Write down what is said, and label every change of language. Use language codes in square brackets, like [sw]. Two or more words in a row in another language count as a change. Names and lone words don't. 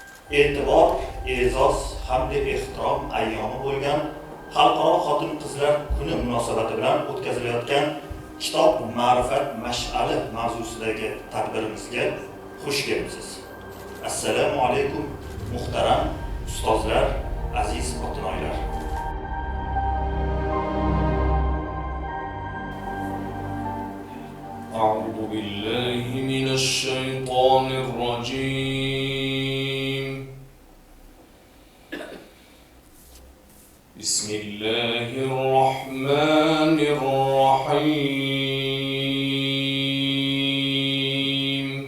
[uz] e'tibor, e'zoz hamda ehtirom ayyomi bo'lgan Xalqaro xotin-qizlar kuni munosabati bilan o'tkazilayotgan Kitob ma'rifat mash'ali mavzusidagi tadbirimizga xush kelibsiz. Assalomu alaykum muhtaram ustozlar, aziz otinoylar. [ar] أعوذ بالله من الشيطان الرجيم. بسم الله الرحمن الرحيم.